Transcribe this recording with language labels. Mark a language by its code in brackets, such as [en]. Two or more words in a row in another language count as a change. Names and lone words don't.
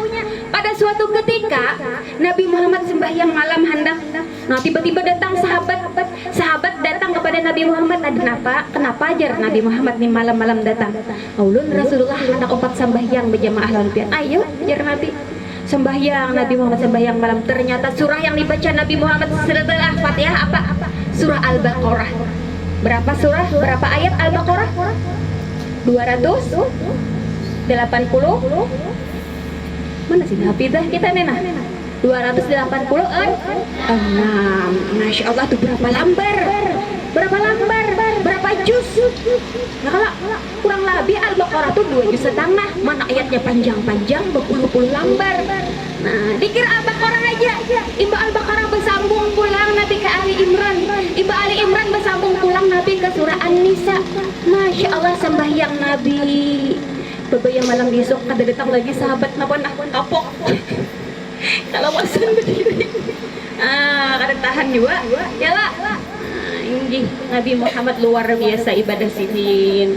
[id] Pada suatu ketika Nabi Muhammad sembahyang malam hendak. Nah, tiba-tiba datang sahabat datang kepada Nabi Muhammad. [bjn] Kenapa ajar Nabi Muhammad nih malam-malam datang? Ulun Rasulullah hendak opat sembahyang berjamaah lawan pian. Ayo, ajar Nabi. [id] Sembahyang Nabi Muhammad sembahyang malam. Ternyata surah yang dibaca Nabi Muhammad setelah Fatihah apa? Surah Al-Baqarah. Berapa surah? Berapa ayat Al-Baqarah? 280. Mana sih hafidah kita Nena? 286. [ar] ما شاء الله [id] tuh berapa lembar? Berapa juz? Nah, kalau kurang lebih Al-Baqarah tuh 2,5 juz. Mana ayatnya panjang-panjang berpuluh-puluh lembar. [bjn] Nah, dikira Al-Baqarah aja. Iba Al-Baqarah bersambung pulang Nabi ke Ali Imran. Iba Ali Imran bersambung pulang Nabi ke surah An-Nisa. [ar] ما شاء الله [bjn] sembahyang Nabi. Bebayang malam besok kada datang lagi sahabat napa kapok. Kalau bosan berdiri. Kada tahan juga. Yalah. Ini Nabi Muhammad luar biasa ibadah sidin.